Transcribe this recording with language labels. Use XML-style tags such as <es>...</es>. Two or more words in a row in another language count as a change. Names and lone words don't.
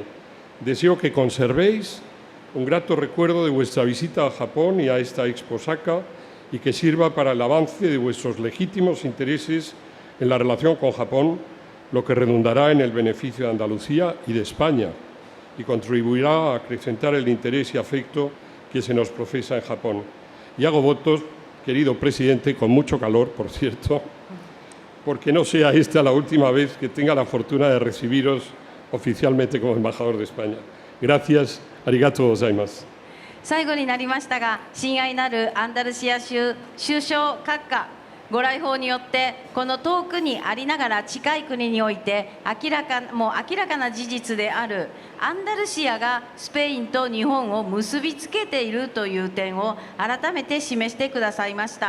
<es>Deseo que conservéis un grato recuerdo de vuestra visita a Japón y a esta Expo Osaka y que sirva para el avance de vuestros legítimos intereses en la relación con Japón, lo que redundará en el beneficio de Andalucía y de España y contribuirá a acrecentar el interés y afecto que se nos profesa en Japón. Y hago votos, querido presidente, con mucho calor, por cierto, porque no sea esta la última vez que tenga la fortuna de recibiros oficialmente como embajador de España. Gracias,</es> <ja>ありがとうございます. 最後になりましたが、親愛なるアンダルシア州首相閣下ご来訪によってこの遠くにありながら近い国において明らかな事実であるアンダルシアがスペインと日本を結びつけているという点を改めて示してくださいました。</ja>